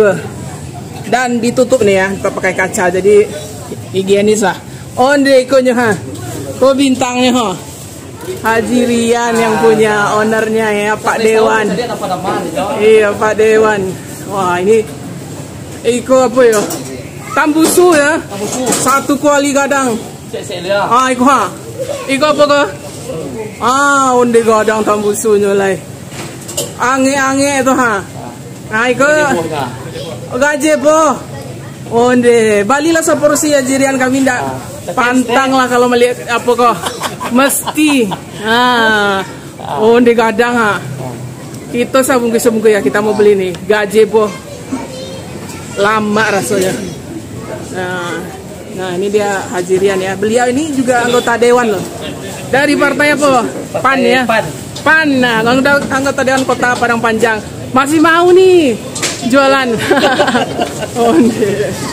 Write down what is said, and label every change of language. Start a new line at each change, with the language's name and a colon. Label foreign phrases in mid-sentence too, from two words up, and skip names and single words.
Indonesian: Dan ditutup nih ya, kita pakai kaca jadi higienis lah.
Minangkabau: Onde ikonya ha. Kok bintangnya ha.
Indonesian: Hajirian yang punya ownernya ya, Pak Dewan. Iya, Pak Dewan. Wah, ini iko apa ya?
Minangkabau: Tambusu ya. Satu kuali gadang. Iko ha. Iko apa ke? Onde gadang tambusunya lai. Ange-ange itu ha. Nah, iko gaje po. Onde, balilah seporsi Hajirian kami ndak pantang lah kalau melihat apa kok. Mesti. Onde gadang ha.
Indonesian: Kita sabungkus-sabungkus ya, kita mau beli nih gazebo. Lama rasanya. Nah, ini dia Hajirian ya. Beliau ini juga anggota dewan loh. Dari partai apa? PAN ya. PAN. Nah, anggota dewan Kota Padang Panjang. Masih mau nih jualan. Onde.